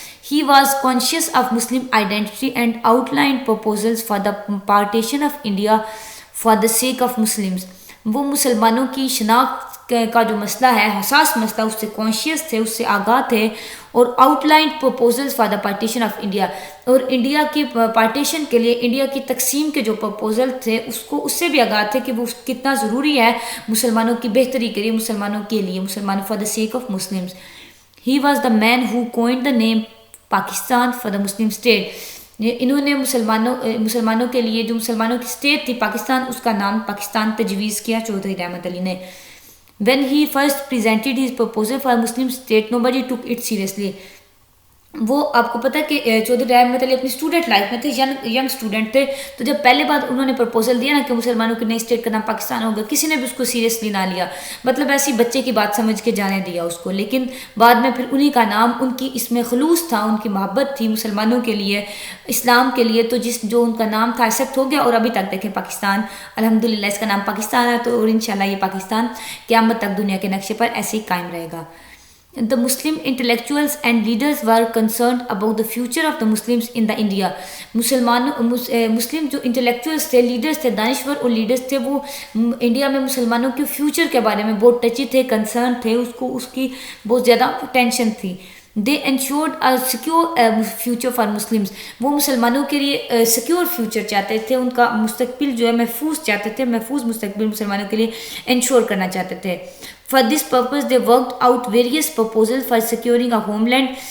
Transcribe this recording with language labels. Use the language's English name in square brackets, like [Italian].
[English] He was conscious of Muslim identity and outlined proposals for the partition of India for the sake of Muslims. [Urdu] وہ مسلمانوں کی شناخت کا جو مسئلہ ہے، حساس مسئلہ، اس سے کانشیس تھے، اس سے آگاہ تھے، اور [English] outline proposals for the partition of India, [Urdu] اور انڈیا کی پارٹیشن کے لیے، انڈیا کی تقسیم کے جو پروپوزل تھے، اس سے بھی آگاہ تھے کہ وہ کتنا ضروری ہے مسلمانوں کی بہتری کے لیے، مسلمانوں کے لیے، مسلمانوں [English] For the sake of Muslims. He was the man who coined the name Pakistan for the Muslim state. [Urdu] انہوں نے مسلمانوں کے لیے، جو مسلمانوں کی اسٹیٹ تھی پاکستان، اس کا نام پاکستان تجویز کیا چودھری رحمت علی نے. [English] When he first presented his proposal for a Muslim state, nobody took it seriously. [Urdu] وہ آپ کو پتہ ہے کہ چودھری رحمت علی اپنی اسٹوڈنٹ لائف میں تھے، ینگ اسٹوڈنٹ تھے، تو جب پہلے بار انہوں نے پرپوزل دیا نا کہ مسلمانوں کی نئی اسٹیٹ کا نام پاکستان ہوگا، کسی نے بھی اس کو سیریسلی نہ لیا، مطلب ایسی بچے کی بات سمجھ کے جانے دیا اس کو. لیکن بعد میں پھر انہی کا نام، ان کی اس میں خلوص تھا، ان کی محبت تھی مسلمانوں کے لیے، اسلام کے لیے، تو جو ان کا نام تھا ایکسیپٹ ہو گیا، اور ابھی تک دیکھیں پاکستان، الحمدللہ اس کا نام پاکستان ہے. تو اور انشاءاللہ یہ پاکستان قیامت تک دنیا کے نقشے پر ایسے ہی قائم رہے گا. [English] The Muslim intellectuals and leaders were concerned about the future of the Muslims in the India. [Urdu] مسلم جو انٹلیکچوئلس تھے، لیڈرز تھے، دانشور اور لیڈرز تھے، وہ انڈیا میں مسلمانوں کے فیوچر کے بارے میں بہت ٹچی تھے، کنسرن تھے، اس کی بہت زیادہ ٹینشن تھی. [English] They ensured a secure future for Muslims. [Urdu] وہ مسلمانوں کے لیے سیکیور فیوچر چاہتے تھے، ان کا مستقبل جو ہے محفوظ چاہتے تھے، محفوظ مستقبل مسلمانوں کے لیے انشور کرنا چاہتے تھے. [English] For this purpose they worked out various proposals for securing a homeland.